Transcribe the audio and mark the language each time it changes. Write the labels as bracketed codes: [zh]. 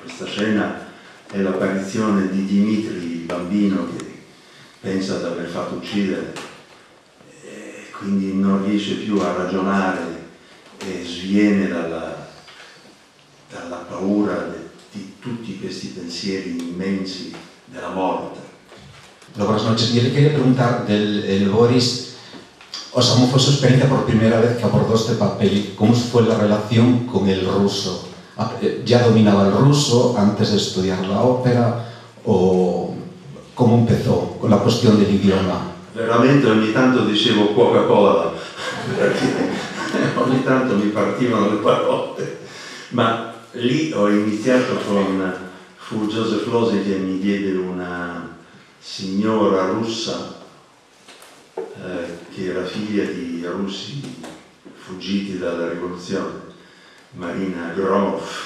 [it] Questa scena è l'apparizione di Dimitri, il bambino che pensa di aver fatto uccidere e quindi non riesce più a ragionare e sviene dalla paura di tutti questi pensieri immensi della morte. [es] Buenas noches. Yo le quería preguntar del Boris, o sea, ¿cómo fue su experiencia por primera vez que abordó este papel? ¿Cómo fue la relación con el ruso? ¿Ya dominaba el ruso antes de estudiar la ópera? ¿O cómo empezó con la cuestión del idioma? [it] Veramente ogni tanto dicevo Coca-Cola, perché ogni tanto mi partivano le parole, ma lì ho iniziato fu Joseph Losey che mi diede una signora russa che era figlia di russi fuggiti dalla rivoluzione, Marina Gromov,